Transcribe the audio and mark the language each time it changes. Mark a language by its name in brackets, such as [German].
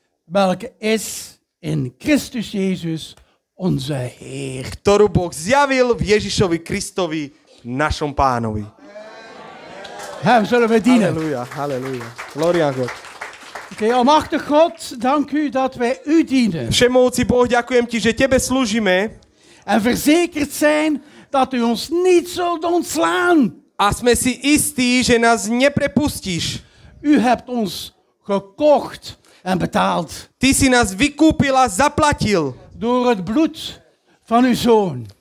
[Dutch] Welke is in Christus Jezus onze Heer. [Slovak] Ktorú Boh zjavil v Ježišovi Kristovi, našom Pánovi. [Dutch] Hem zullen we dienen. Halleluja, halleluja. Gloria a God. Oké, almachtig God, dank u dat wij u dienen. [Slovak] Všemovúci Boh, ďakujem ti, že tebe slúžime. [Dutch] En verzekerd zijn dat u ons niet zult ontslaan. [Slovak] A sme si istí, že nás neprepustíš. [Dutch] U hebt ons gekocht en betaald. [Slovak] Ty si nás vykúpil a zaplatil. [Dutch] Door het bloed van uw Zoon.